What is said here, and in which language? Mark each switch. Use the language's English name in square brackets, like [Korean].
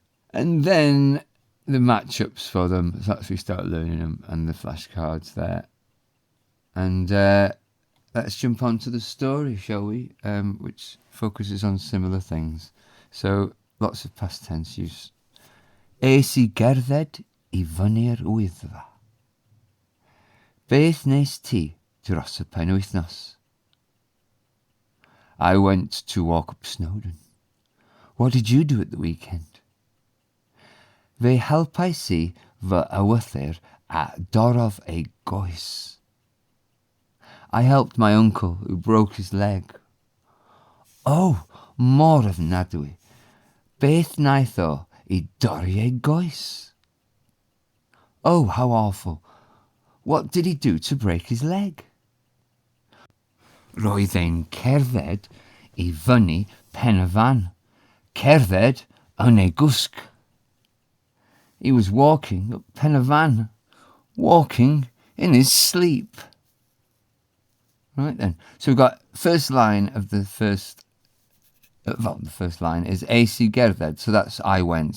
[English] And then the matchups for them, so that's we start learning them, and the flashcards there. And let's jump on to the story, shall we? Which focuses on similar things. So lots of past tense use. [Welsh] Es I gerdded I fyny'r wyddfa. Beth wnes ti dros y penwythnos? [English] I went to walk up Snowdon. What did you do at the weekend? [Welsh] Fe helpais I fy ewythyr a dorrodd ei goes. [English] I helped my uncle who broke his leg. [Welsh] Oh, mor ofnadwy. Beth wnaeth o I dorri ei goes? [English] Oh, how awful. What did he do to break his leg? [Welsh] Roedd e'n cerdded I fyny pen y fan. Cerdded yn ei gwsg. [English] He was walking up pen y van, walking in his sleep. Right then. So we've got first line of the first. The first line is [Welsh] es I gerdded. [English] So that's I went.